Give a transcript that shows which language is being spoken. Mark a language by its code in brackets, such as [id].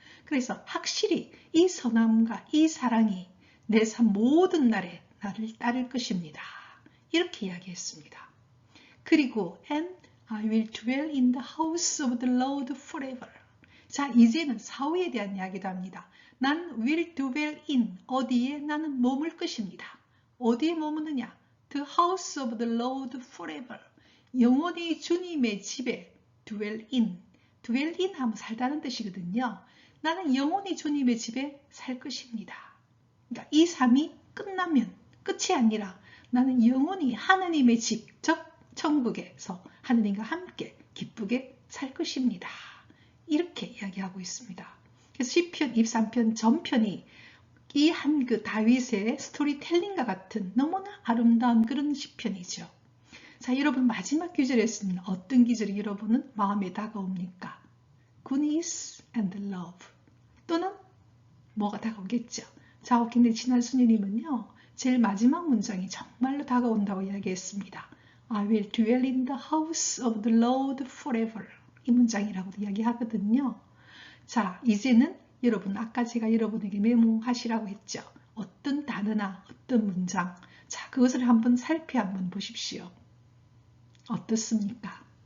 [ko] 그래서 확실히 이 선함과 이 사랑이 내 삶 모든 날에 나를 따를 것입니다. 이렇게 이야기했습니다. 그리고 [en] And I will dwell in the house of the Lord forever. [ko] 자, 이제는 사후에 대한 이야기도 합니다. 난 will dwell in 어디에 나는 머물 것입니다. 어디에 머무느냐? [en] The house of the Lord forever. [ko] 영원히 주님의 집에 dwell in. dwell in 하면 살다는 뜻이거든요. 나는 영원히 주님의 집에 살 것입니다. 그러니까 이 삶이 끝나면 끝이 아니라 나는 영원히 하나님의 집, 즉 천국에서 하나님과 함께 기쁘게 살 것입니다. 이렇게 이야기하고 있습니다. 그래서 시편 23편 전편이 이 한 그 다윗의 스토리텔링과 같은 너무나 아름다운 그런 시편이죠. 자, 여러분 마지막 구절에서는 어떤 기절이 여러분은 마음에 다가옵니까? [en] Goodness and love [ko] 또는 뭐가 다가오겠죠? 자, 근데 지난 수녀님은요. 제일 마지막 문장이 정말로 다가온다고 이야기했습니다. [en] I will dwell in the house of the Lord forever. [ko] 이 문장이라고도 이야기하거든요. 자, 이제는 여러분 아까 제가 여러분에게 메모하시라고 했죠. 어떤 단어나 어떤 문장 자, 그것을 한번 한번 보십시오. 어떻습니까?